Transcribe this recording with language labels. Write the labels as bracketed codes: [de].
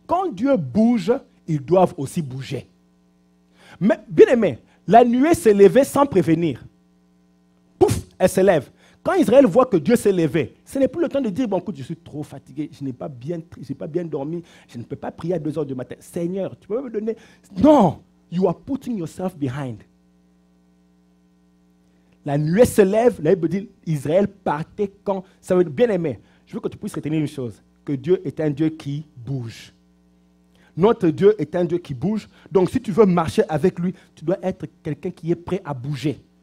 [fr] Quand Dieu bouge, ils doivent aussi bouger. Mais, bien aimé, la nuée s'est levée sans prévenir. Pouf, elle se lève. Quand Israël voit que Dieu s'est levé, ce n'est plus le temps de dire, bon, écoute, je suis trop fatigué, je n'ai pas bien dormi, je ne peux pas prier à 2 heures du matin. Seigneur, tu peux me donner... [en] Non, you are putting yourself behind. [fr] La nuée se lève, la Bible dit, Israël partait quand... Ça veut dire, bien aimé, je veux que tu puisses retenir une chose, que Dieu est un Dieu qui bouge. Notre Dieu est un Dieu qui bouge. Donc, si tu veux marcher avec lui, tu dois être quelqu'un qui est prêt à bouger.